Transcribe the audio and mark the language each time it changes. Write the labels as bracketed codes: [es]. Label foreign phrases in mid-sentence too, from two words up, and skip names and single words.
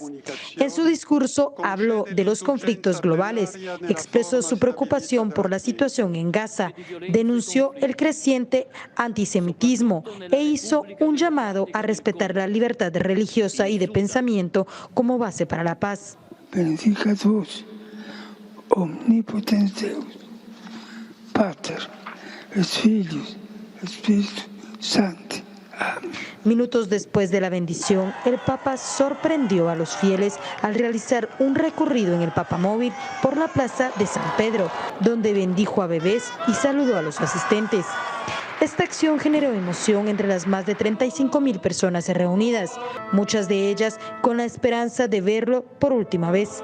[es] En su discurso habló de los conflictos globales, expresó su preocupación por la situación en Gaza, denunció el creciente antisemitismo e hizo un llamado a respetar la libertad religiosa y de pensamiento como base para la paz. [la] Benedicat vos, omnipotens Deus, Pater, et Filius, et Spiritus Sancti. Amén. [es] Minutos después de la bendición, el Papa sorprendió a los fieles al realizar un recorrido en el Papamóvil por la Plaza de San Pedro, donde bendijo a bebés y saludó a los asistentes. Esta acción generó emoción entre las más de 35.000 personas reunidas, muchas de ellas con la esperanza de verlo por última vez.